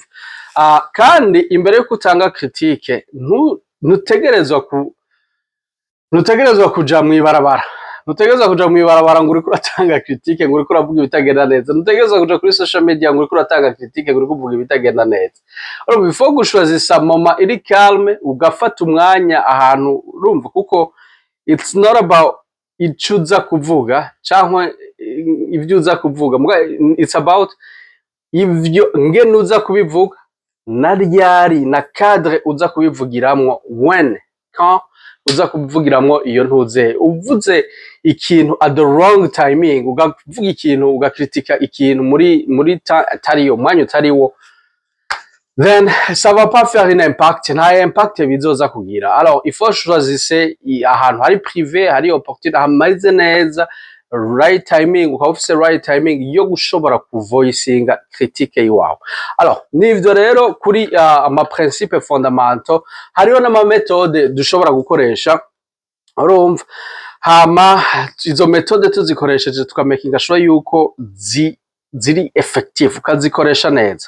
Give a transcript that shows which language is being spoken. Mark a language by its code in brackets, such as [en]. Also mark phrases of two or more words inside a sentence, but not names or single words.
[rn] Kandi imbere yo kutanga critique, ntutegerezwa kuja mwibarabara, ngo uriko uratanga critique, ngo uriko uravuga ibitagenda neza, ntutegerezwa kuja kuri [en] social media [rn] ngo uriko uratanga critique, ngo uriko uvuga ibitagenda neza. Urumva, [fr] il faut [rn] gushwazisa moma iri calme, ugafata umwanya ahantu, urumva, kuko [en] it's not about [rn] ico uza kuvuga cyangwa ibyo uza kuvuga, [en] it's about [rn] ivyo ngene uza kubivuga, na ryari na cadre uza kubivugiramwo, when, quand uza kubivugiramwo. Iyo ntuze uvuze ikintu [en] at the wrong timing, [rn] ugavuga ikintu, ugakritika ikintu muri tariyo mwanya utariwo, [fr] then ça va pas faire un impact, [rn] nta impact bizoza kugira. [fr] Alors il faut choisir [rn] ahantu hari privé, hari opportunity, hameze neza, [en] right timing, [rn] ukaba ufise [en] right timing [rn] yo gushobora kuvoicinga critique yiwawe. Alors nivyo rero kuri ama [fr] principe fondamentaux, [rn] hariho n'ama méthode dushobora gukoresha, urumva, hama izo méthode tuzikoresheje tukamakinga sure yuko ziri effective, ukazikoresha neza,